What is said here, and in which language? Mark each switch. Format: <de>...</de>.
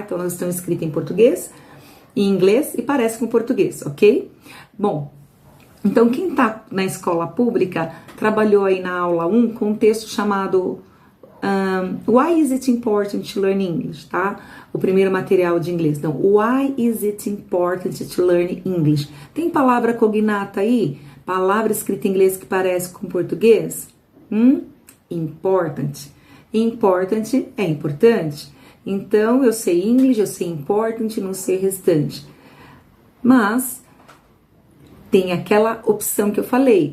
<pt>Então elas estão escritas em português, em inglês e parecem com português, ok? Bom, então quem tá na escola pública trabalhou aí na aula 1 com um texto chamado</pt> <en>Why is it important to learn English,</en> <pt>tá? O primeiro material de inglês. Então,</pt> <en>why is it important to learn English?</en> <pt>Tem palavra cognata aí? Palavra escrita em inglês que parece com português? Important. Important é importante. Então, eu sei English, eu sei important, não sei restante. Mas tem aquela opção que eu falei.</pt>